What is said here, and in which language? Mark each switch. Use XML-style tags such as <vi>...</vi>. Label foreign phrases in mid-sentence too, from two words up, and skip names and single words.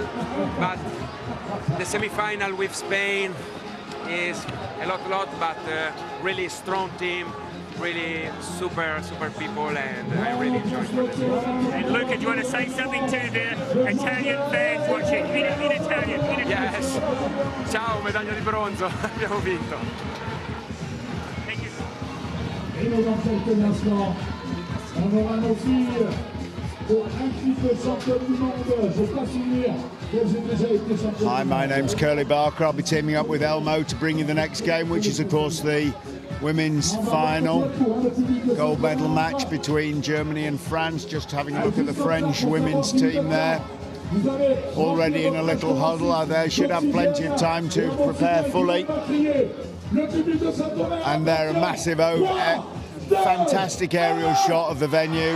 <en>But the semi-final with Spain is a lot, but really strong team, really super people, and I really enjoyed it. And Luca, do you want to say something to the Italian fans watching in Italian? Yes.</en> <it>Ciao, medaglia di bronzo. Abbiamo vinto.</it> <fr>Et dans quelques instants, on aura nos filles pour un titre champion du monde. Je ne peux pas souvenir qu'elles aient déjà été championnes.</fr> <en>Hi, my name's Curly Barker. I'll be teaming up with Elmo to bring you the next game, which is of course the women's final gold medal match between Germany and France. Just having a look at the French women's team there. Already in a little huddle. They should have plenty of time to prepare fully. And they're a massive, fantastic aerial shot of the venue.</en>